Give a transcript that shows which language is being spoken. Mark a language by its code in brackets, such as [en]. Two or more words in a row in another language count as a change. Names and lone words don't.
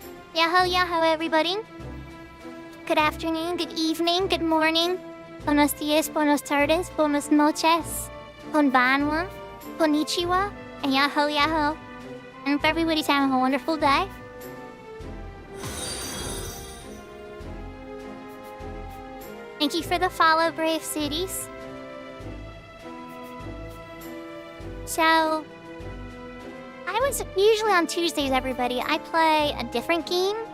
[en] Yahoo, yahoo, everybody. Good afternoon, good evening, good morning. [es] Buenos dias, buenos tardes, buenas noches. [en] Konbanwa, konnichiwa, and yahoo, yahoo. And if everybody's having a wonderful day. Thank you for the follow, Brave Cities. So, usually on Tuesdays, everybody, I play a different game.